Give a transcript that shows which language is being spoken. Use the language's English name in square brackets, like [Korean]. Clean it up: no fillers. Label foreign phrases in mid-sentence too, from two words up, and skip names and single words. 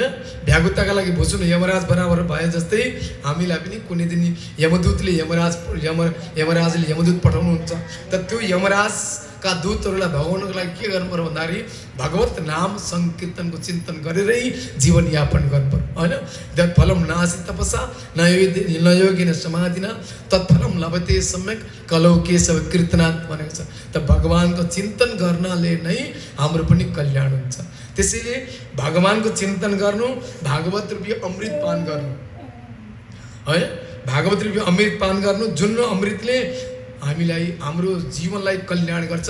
[Nepali] भ्यागुताका लागि भुसुन यमराज बराबर भए जस्तै हामीलाई पनि कुनै दिन यमदूतले यमराजले यमदूत पठाउनुहुन्छ। त त्यो यमराजका दूतहरूलाई भगाउनको लागि के गर्नु पर्यो भन्दाखेरि भगवत नाम संकीर्तनको चिन्तन गरेरै जीवनयापन गर्नु पर्यो होइन। [Sanskrit] तत्फलम नासी तपसा न योगिन समाधिना तत्फलम लभते सम्यक कलौ केशव कीर्तनात् [Nepali] भनेको छ। त भगवान्को चिन्तन गर्नाले नै हाम्रो पनि कल्याण हुन्छ। त्यसैले भगवान्को चिन्तन गर्नु, भागवत रूपी अमृत पान गर्नु है। भागवत रूपी अमृत पान गर्नु, जुन अमृतले हामीलाई हाम्रो जीवनलाई कल्याण गर्छ।